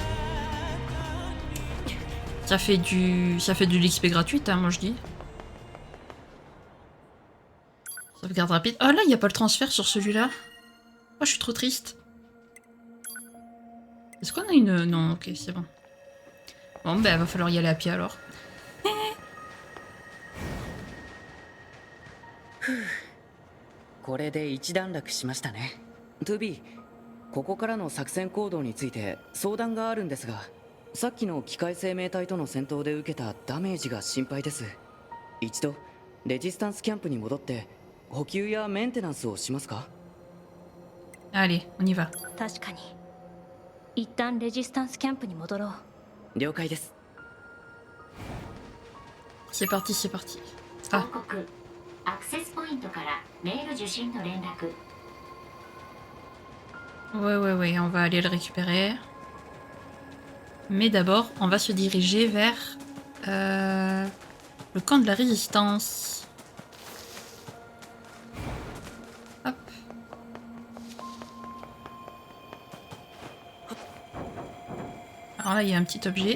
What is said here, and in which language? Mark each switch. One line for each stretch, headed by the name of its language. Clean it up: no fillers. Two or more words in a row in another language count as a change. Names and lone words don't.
French: Ça fait de l'XP gratuite, hein, moi je dis. Sauvegarde rapide. Oh là, il n'y a pas le transfert sur celui-là. Oh, je suis trop triste. Est-ce qu'on a une... Non, ok, c'est bon. Bon, ben, va falloir y aller à pied alors.
Japanese: これで一段落しましたね。トゥビー、ここからの作戦行動について相談があるんですが、さっきの機械生命体との戦闘で受けたダメージが心配です。一度レジスタンスキャンプに戻って補給やメンテナンスをしますか？
French: Allez, on y va.
Japanese: 確かに。一旦レジスタンスキャンプに戻ろう。了解です。
French: C'est parti, c'est parti.
Japanese: 報
French: Ah,
Japanese: 告アクセスポイントがからメール受信の連絡。
French: Ouais, on va aller le récupérer. Mais d'abord, on va se diriger vers le camp de la résistance. Hop. Alors là, il y a un petit objet.